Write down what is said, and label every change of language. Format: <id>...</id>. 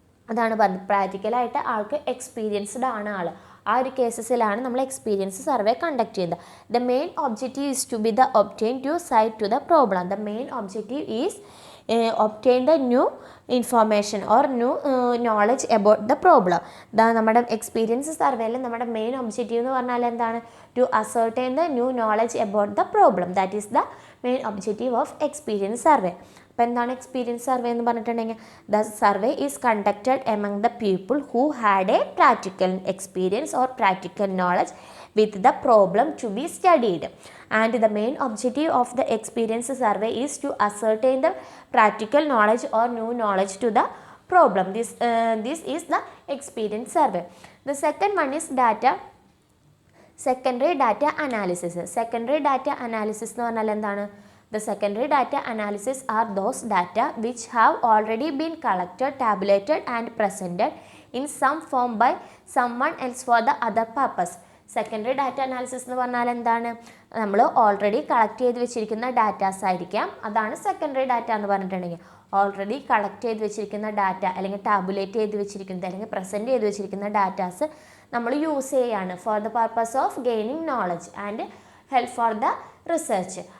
<ml>അതാണ് പറഞ്ഞത്, പ്രാക്ടിക്കലായിട്ട് ആൾക്ക് എക്സ്പീരിയൻസ്ഡ് ആണ് ആൾ. ആ ഒരു കേസസിലാണ് നമ്മൾ എക്സ്പീരിയൻസ് സർവേ കണ്ടക്ട് ചെയ്യുന്നത്.</ml> <en>The main objective is to be the obtain to site to the problem. The main objective is obtain the new information or new knowledge about the problem.</en> <ml>നമ്മുടെ experience സർവേയിൽ നമ്മുടെ main objective എന്ന് പറഞ്ഞാൽ എന്താണ്?</ml> <en>To ascertain the new knowledge about the problem. That is the main objective of experience survey. അപ്പോൾ എന്താണ് experience survey എന്ന് പറഞ്ഞിട്ടുണ്ടെങ്കിൽ the survey is conducted among the people who had a practical experience or practical knowledge with the problem to be studied, and the main objective of the experience survey is to ascertain the practical knowledge or new knowledge to the problem. This is the experience survey. The second one is secondary data analysis.</en> <ml>Secondary data analysis എന്ന് പറഞ്ഞാൽ എന്താണ്?</ml> <en>The secondary data analysis are those data which have already been collected, tabulated and presented in some form by someone else for the other purpose.</en> <ml>Secondary data analysis എന്ന് പറഞ്ഞാൽ എന്താണ്? നമ്മൾ already collect ചെയ്ത് വെച്ചിരിക്കുന്ന datas ആയിരിക്കാം. അതാണ് secondary data എന്ന് പറഞ്ഞിട്ടുണ്ടെങ്കിൽ. ഓൾറെഡി കളക്ട് ചെയ്ത് വെച്ചിരിക്കുന്ന ഡാറ്റ അല്ലെങ്കിൽ ടാബുലേറ്റ് ചെയ്ത് വെച്ചിരിക്കുന്നത് അല്ലെങ്കിൽ പ്രസൻറ്റ് ചെയ്ത് വെച്ചിരിക്കുന്ന ഡാറ്റാസ് നമ്മൾ യൂസ് ചെയ്യുകയാണ്</ml> <en>For the purpose of gaining knowledge and help for the research.</en>